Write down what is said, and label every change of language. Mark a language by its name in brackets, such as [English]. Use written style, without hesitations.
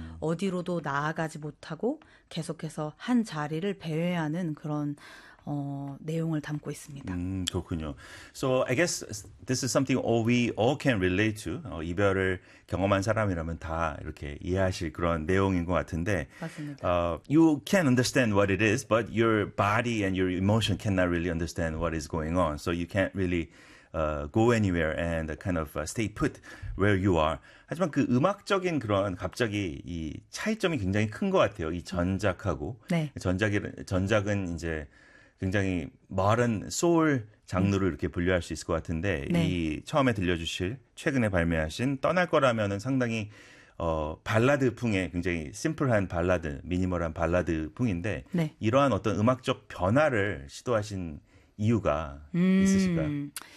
[Korean] 어디로도 나아가지 못하고 계속해서 한 자리를 배회하는 그런 내용을 담고 있습니다. 그렇군요. [English] So I guess this is something all we all can relate to. [Korean] 이별을 경험한 사람이라면 다 이렇게 이해하실 그런 내용인 것 같은데, 맞습니다. [English] you can understand what it is, but your body and your emotion cannot really understand what is going on. So you can't really go anywhere and kind of stay put where you are. [Korean] 하지만 그 음악적인 그런 갑자기 이 차이점이 굉장히 큰것 같아요. 이 전작하고 네. 전작은 이제 굉장히 멀은 소울 장르로 이렇게 분류할 수 있을 것 같은데 네. 이 처음에 들려주실 최근에 발매하신 떠날 거라면은 상당히 발라드풍의 굉장히 심플한 발라드, 미니멀한 발라드풍인데 이러한 어떤 음악적 변화를 시도하신 이유가 있으실까요?